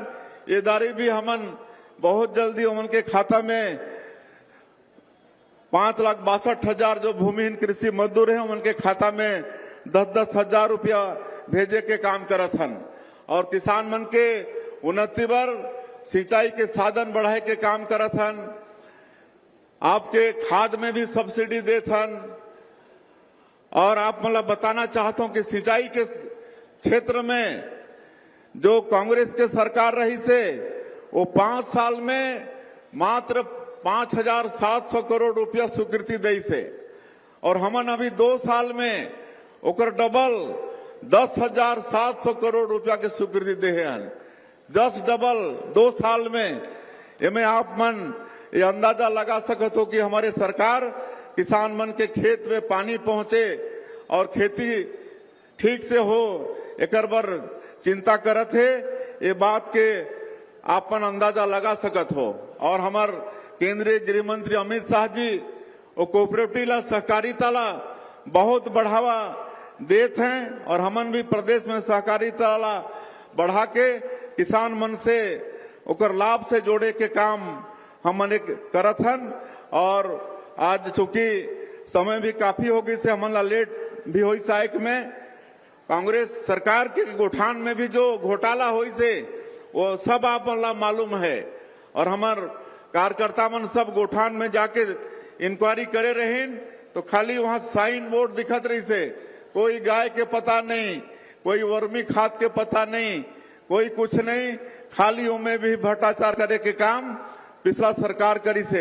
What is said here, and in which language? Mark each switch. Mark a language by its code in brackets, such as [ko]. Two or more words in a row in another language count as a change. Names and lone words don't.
[hne] ये दारी भी हमन बहुत जल्दी ओमन के खाता में 5,62,000 जो भूमिहीन कृषि मजदूर हैं उनके खाता में 10-10 हजार रुपया भेजे के काम करत हन। और किसान मन के उन्नति बर सिंचाई के साधन बढ़ाए के काम करत हन। आपके खाद में भी सब्सिडी देथन। और आप मतलब बताना चाहता हूं कि सिंचाई के क्षेत्र में जो कांग्रेस के सरकार रही से वो 5 साल में मात्र 5,700 करोड़ रुपया स्वीकृति दी से, और हमन अभी 2 साल में ओकर डबल 10,700 करोड़ रुपया के स्वीकृति दे हैं। 10 डबल 2 साल में। इनमें आप मन ये अंदाजा लगा सकत हो कि हमारे सरकार किसान मन के खेत में पानी पहुंचे और खेती ठीक से हो, एकर बर चिंता करत है। ये बात के आपन अंदाजा लगा सकत हो। और हमार केंद्रीय गृह मंत्री अमित शाह जी वो कोऑपरेटिव ला, सहकारिता ला बहुत बढ़ावा देते हैं, और हमन भी प्रदेश में सहकारिता ला बढ़ा के किसान मन से ओकर लाभ से जोड़े के काम हमन करत हन। और आज चूंकि समय भी काफी हो गई से हमन ला लेट भी हुई साइक में कांग्रेस सरकार के गठन में भी जो घोटाला हुई से वो सब आप ला मालूम है। और हमार कार्यकर्ता मन सब गठन में जाके इंक्वायरी करे रहे, तो खाली वहां [en] sign board [hne] दिखत रही से, कोई गाय के पता नहीं, कोई वर्मी खाद के पता नहीं, कोई कुछ नहीं, खाली उनमें भी भ्रष्टाचार करे के काम पिछला सरकार करी से।